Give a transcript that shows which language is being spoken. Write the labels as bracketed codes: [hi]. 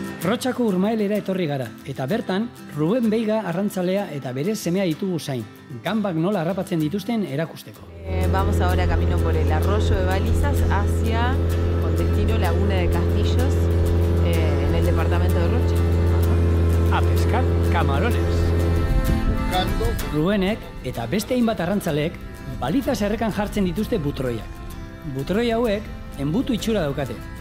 [eu] Arrotxako Urmaelera etorri gara, eta bertan Ruben Veiga arrantzalea eta bere semea ditugu zain, gambak nola harrapatzen dituzten erakusteko. [es] Vamos ahora camino por el arroyo de Balizas hacia con destino Laguna de Castillos en el departamento de Rocha. A pescar camarones. [eu] Rubenek eta beste hainbat arrantzaleek Balizas errekan jartzen dituzte butroiak. Butroi hauek enbutu itxura daukate.